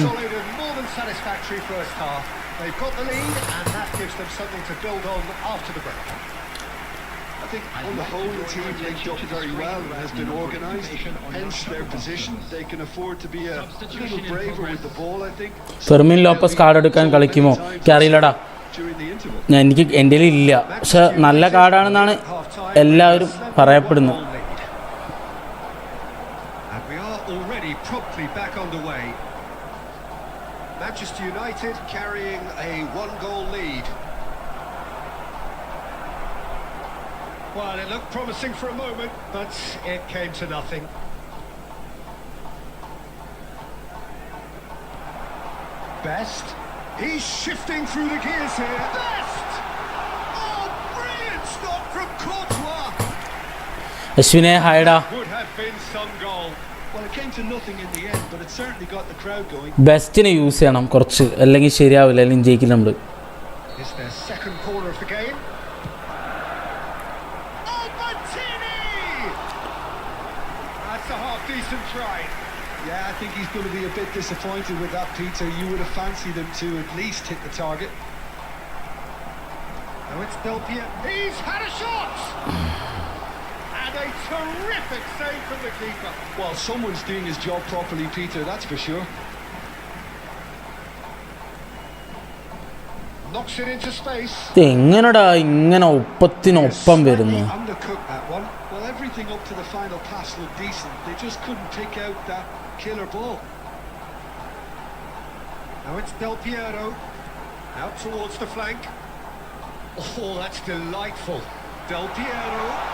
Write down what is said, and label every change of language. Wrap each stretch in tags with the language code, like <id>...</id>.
<en>Solid and more than satisfactory first half. They've got the lead, and that gives them something to build on after the break. I think on the whole the team linked up very well and has been organised, hence their position. They can afford to be a little braver with the ball, I think.</en> <ml>Fermin Lopez card എടുക്കാൻ കളിക്കുമോ എനിക്കറിയില്ലടാ.</ml> <en>During the interval.</en> <ml>എനിക്ക് എൻ്റെ ഇല്ല, പക്ഷെ നല്ല കാർഡാണെന്നാണ് എല്ലാവരും പറയപ്പെടുന്നത്.</ml> <en>And we are already promptly back underway. Manchester United carrying a one-goal lead. Well, it looked promising for a moment, but it came to nothing. Best. He's shifting through the gears here. Best! Oh, brilliant stop from Courtois!</en> <ml>അശ്വിനെ ഹായടാ.</ml> <en>Would have been some goal. Well, it came to nothing in the end, but it certainly got the crowd going.</en> <ml>ബെസ്റ്റിനെ use ചെയ്യണം കുറച്ച്, അല്ലെങ്കിൽ ശരിയാവില്ല, അല്ലെങ്കിൽ ജയിക്കില്ല നമ്മൾ.</ml> <en>It's their second corner of the game. Albertini! That's a half-decent try. Yeah, I think he's going to be a bit disappointed with that, Peter. You would have fancied him to at least hit the target. Now it's Del Piero. He's had a shot! And a terrific save from the keeper. Well, someone's doing his job properly, Peter, that's for sure. Knocks it into space.</en> <ml>എങ്ങനെടാ ഇങ്ങനെ ഒപ്പത്തിനൊപ്പം വരുന്നു?</ml> <en>Slightly undercooked that one. Well, everything up to the final pass looked decent. They just couldn't pick out that killer ball. Now it's Del Piero. Out towards the flank. Oh, that's delightful. Del Piero.</en>